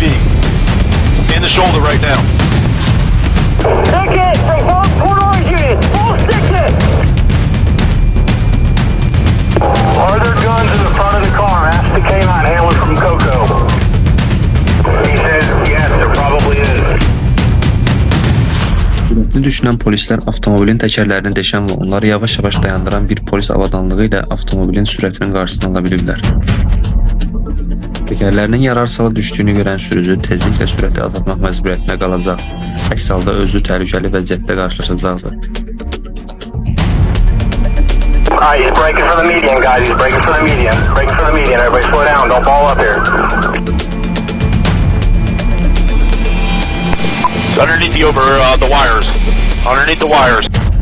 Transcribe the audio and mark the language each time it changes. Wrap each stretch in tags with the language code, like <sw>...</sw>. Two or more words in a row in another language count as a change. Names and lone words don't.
<en>In the shoulder right now. Stick it from both Port Orange units. Full stick it. Are there guns in the front of the car? Ask the K9 handler from Coco. He says yes, there probably is.</en> <az>Sürətli düşünən polislər avtomobilin təkərlərini deşən və onları yavaş-yavaş dayandıran bir polis avadanlığı ilə avtomobilin sürətinin qarşısını ala biliblər. Təkərlərinin yararsala düşdüyünü görən sürücü tezliklə sürəti azaltmaq məcburiyyətində qalacaq. Əks halda özü təhlükəli vəziyyətdə qarşılaşacaqdır.</az> <en>Alright, he's braking for the median, guys. He's braking for the median. Braking for the median. Everybody slow down. Don't ball up here. It's underneath the wires. Underneath the wires.</en>